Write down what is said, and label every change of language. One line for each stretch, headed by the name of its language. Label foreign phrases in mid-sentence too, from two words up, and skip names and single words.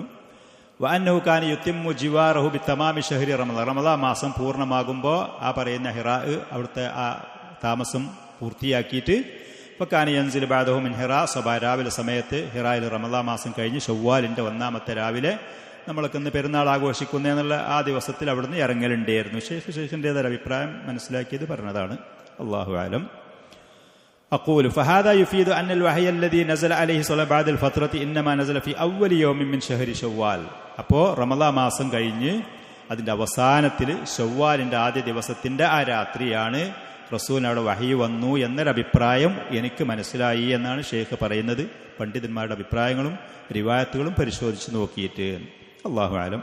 Arabic: وأنه كان يتم جواره بتمام شهر رمضان,
Malayalam: റമദാൻ മാസം പൂർണ്ണമാകുമ്പോൾ ആ പറയുന്ന ഹിറാ, അവിടുത്തെ ആ താമസം പൂർത്തിയാക്കിയിട്ട്
Arabic: فكان ينزل بعده من حراء صباحا,
Malayalam: രാവിലെ സമയത്ത് ഹിറായിൽ റമദാൻ മാസം കഴിഞ്ഞ് ഷവ്വാലിന്റെ 1-ാമത്തെ രാവിലെ നമ്മളൊക്കെ ഇന്ന് പെരുന്നാൾ ആഘോഷിക്കുന്ന എന്നുള്ള ആ ദിവസത്തിൽ അവിടുന്ന് ഇറങ്ങലുണ്ടായിരുന്നു. ഷെയ്ഖിൻ്റെതായ അഭിപ്രായം മനസ്സിലാക്കിയത് പറഞ്ഞതാണ്.
Arabic: الله أعلم. أقول فهذا يفيد أن الوحي الذي نزل عليه صلى بعد الفترة إنما نزل في أول يوم من شهر شوال.
Malayalam: അപ്പോൾ റമദാൻ മാസം കഴിഞ്ഞ് അതിൻ്റെ അവസാനത്തിൽ ഷവ്വാലിൻ്റെ ആദ്യ ദിവസത്തിൻ്റെ ആ രാത്രിയാണ് റസൂലിന് അവിടെ വഹി വന്നു എന്നൊരഭിപ്രായം എനിക്ക് മനസ്സിലായി എന്നാണ് ഷെയ്ഖ് പറയുന്നത്. പണ്ഡിതന്മാരുടെ അഭിപ്രായങ്ങളും റിവായത്തുകളും പരിശോധിച്ച് നോക്കിയിട്ട്.
Arabic: الله أعلم.